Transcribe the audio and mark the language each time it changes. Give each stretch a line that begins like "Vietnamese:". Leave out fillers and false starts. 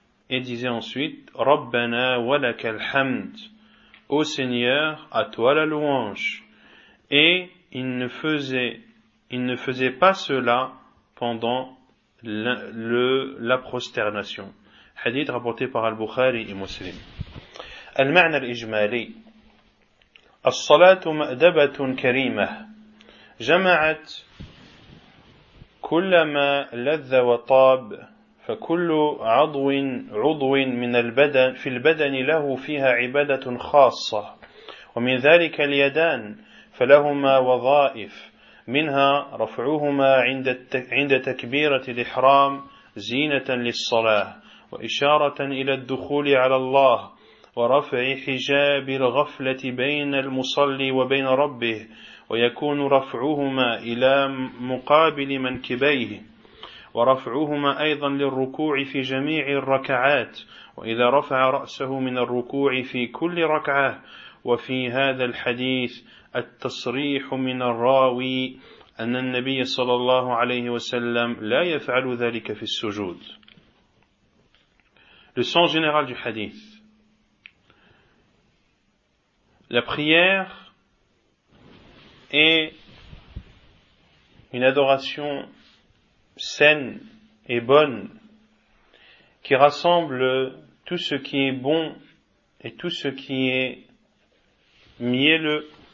French: Et disait ensuite, «
Arabic: Rabbana walakal hamd
French: » Ô Seigneur, à toi la louange. Et il ne faisait pas cela pendant la prosternation. Hadith rapporté par Al-Bukhari et Muslim.
Arabic: المعنى الإجمالي الصلاة مأدبة كريمة جمعت كل ما لذ وطاب فكل عضو من البدن في البدن له فيها عبادة خاصة ومن ذلك اليدان فلهما وظائف منها رفعهما عند تكبيرة الإحرام زينة للصلاة وإشارة إلى الدخول على الله ورفع حجاب الغفلة بين المصلي وبين ربه ويكون رفعهما إلى مقابل منكبيه ورفعهما أيضا للركوع في جميع الركعات وإذا رفع رأسه من الركوع في كل ركعة وفي هذا الحديث التصريح من الراوي أن النبي صلى الله عليه وسلم لا يفعل ذلك في السجود.
French: Le sens général du hadith. La prière est une adoration saine et bonne qui rassemble tout ce qui est bon et tout ce qui est mielleux.